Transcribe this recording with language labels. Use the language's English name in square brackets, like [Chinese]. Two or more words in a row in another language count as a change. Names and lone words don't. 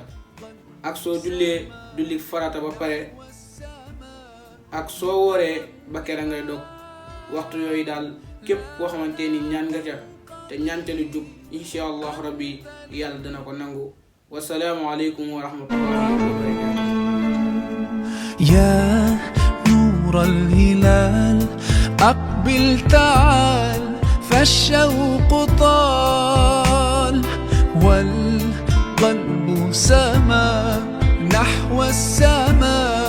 [Wolof] ak soo jullee julli farata ba pare ak soo wooree ba kera ngay dog. waxtu yooyu daal képp koo xamante ni ñaan nga ca te ñaan ca lu jub [Arabic] إن شاء الله ربي [Wolof] yàlla dana ko nangu. [Arabic] والسلام عليكم ورحمة الله وبركاته. يا نور الهلال أقبل تعال فالشوق طال والقلب سما نحو السماء